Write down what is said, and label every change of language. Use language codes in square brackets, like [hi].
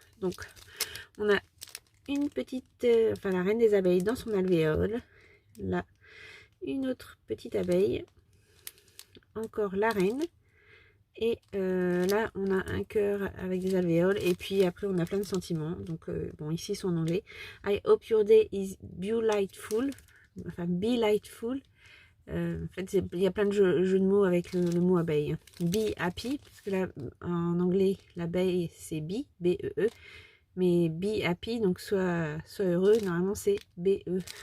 [fr] Donc, on a une petite, enfin la reine des abeilles dans son alvéole. Là, une autre petite abeille. Encore la reine. Et là, on a un cœur avec des alvéoles. Et puis après, on a plein de sentiments. Donc, bon, ici, ils sont en anglais. [en] I hope your day is beautiful. [fr] Enfin, [en] be lightful. [fr] En fait, il y a plein de jeux de mots avec le mot abeille. [en] Be happy, [fr] parce que là, en anglais, l'abeille, c'est bee, B-E-E. Mais [en] be happy, [fr] donc soit heureux, normalement, c'est B-E.